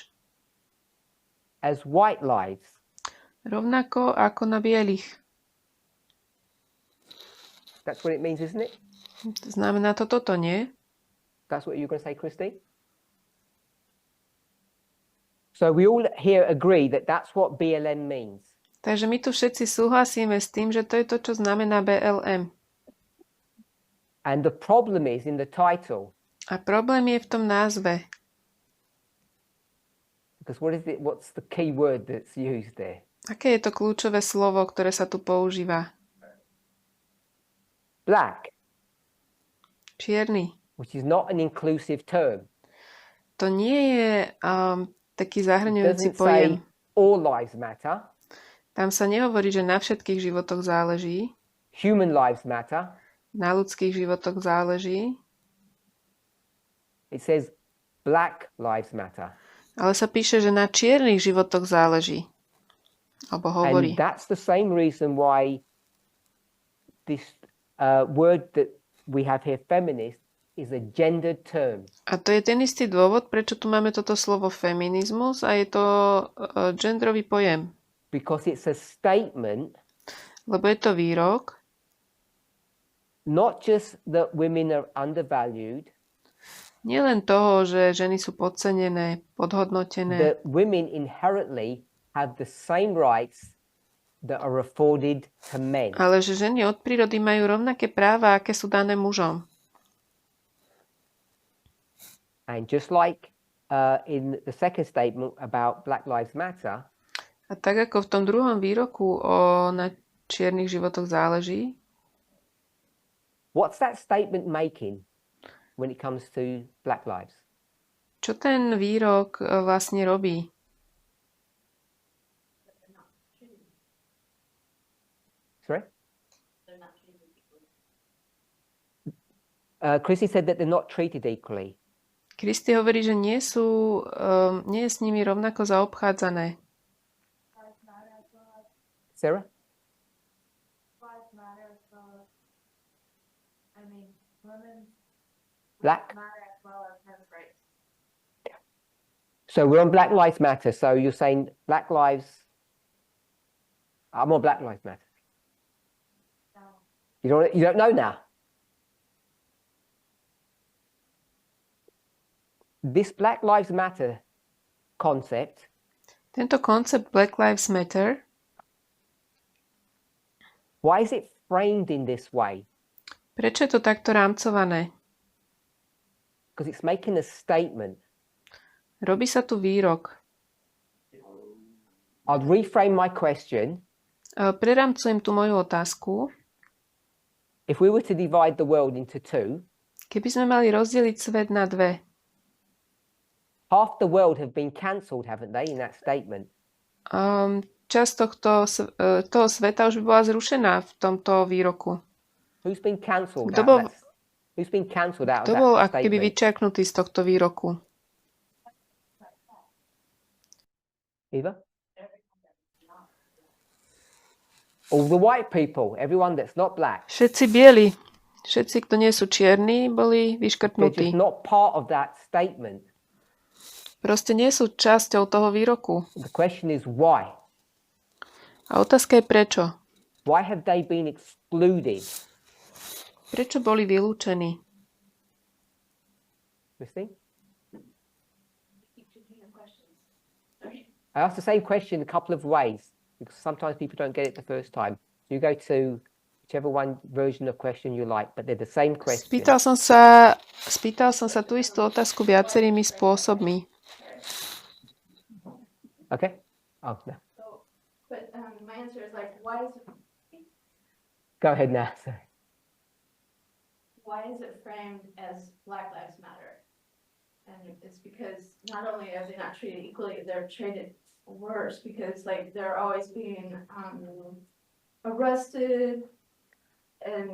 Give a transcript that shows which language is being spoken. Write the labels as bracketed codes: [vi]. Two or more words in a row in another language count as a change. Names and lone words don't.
[en] as white lives. [sk] Rovnako ako na bielých. [en] That's what it means, isn't it? [sk] Znamená to toto, nie? [en] That's what you're going to say, Christy? So we all here agree that that's what BLM means. [sk] Takže my tu všetci súhlasíme s tým, že to je to, čo znamená BLM. [en] And the problem is in the title. [sk] A problém je v tom názve. [en] Because what is it? What's the key word that's used there? [sk] Aké je to kľúčové slovo, ktoré sa tu používa? [en] Black, [sk] Čierny. [en] which is not an inclusive term. [sk] To nie je taký [en] It [sk] zahrňujúci [en] doesn't say [sk] pojem. [en] all lives matter. [sk] Tam sa nehovorí, že na všetkých životoch záleží. [en] Human lives matter. [sk] Na ľudských životoch záleží. [en] It says black lives matter. [sk] Ale sa píše, že na čiernych životoch záleží. Alebo hovorí. [en] And that's the same reason why this word that we have here, feminist, is a gendered term. [sk] A to je ten istý dôvod, prečo tu máme toto slovo feminizmus a je to genderový pojem. [en] Because it's a statement [sk] Lebo je to výrok, [en] not just that women are undervalued, [sk] nielen toho, že ženy sú podcenené, podhodnotené, [en] that women inherently have the same rights that are afforded to men. [sk] ale že ženy od prírody majú rovnaké práva, aké sú dané mužom. [en] And just like in the second statement about Black Lives Matter, [sk] A tak ako v tom druhom výroku o na čiernych životoch záleží, [en] what's that statement making when it comes to Black lives? [sk] čo ten výrok vlastne robí? [en] Sorry? Chrissy said that they're not treated equally. [sk] Kristi hovorí, že nie je s nimi rovnako zaobchádzané. [en] Sarah? Black? So we're on Black Lives Matter. So you're saying Black Lives... I'm on Black Lives Matter. You don't know now? This Black Lives Matter concept, [sk] Tento koncept Black Lives Matter, [en] why is it framed in this way? [sk] prečo je to takto rámcované? [en] Because it's making a statement. [sk] Robí sa tu výrok. [en] I'll reframe my question. [sk] Prerámcujem tu moju otázku. [en] If we were to divide the world into two, [sk] Keby sme mali rozdeliť svet na dve, [en] half the world have been cancelled, haven't they, in that statement? [sk] časť toho sveta už by bola zrušená v tomto výroku. [en] Who's been cancelled [sk] Kto [en] out [sk] bol, [en] of that? Who's been cancelled out of [sk] kto bol [en] that [sk] ako keby [en] statement? [sk] vyčerknutý z tohto výroku? [en] Eva? All the white people, everyone that's not black. [sk] Všetci bieli, všetci, kto nie sú čierni, boli [en] They're [sk] vyškrtnutí. [en] just not part of that statement. [sk] Proste nie sú časťou toho výroku. [en] The question is why? [sk] A otázka je prečo. [en] Why have they been excluded? [sk] Prečo boli vylúčení? [en] Christine? I asked the same question a couple of ways because sometimes people don't get it the first time. So you go to whichever one version of question you like, but they're the same question. [sk] Spýtal som sa tú istú otázku viacerými spôsobmi. [en] Okay? Oh, no. But my answer is like, why is Go ahead now. Sorry. it framed as Black Lives Matter? And it's because not only are they not treated equally, they're treated worse because like they're always being arrested and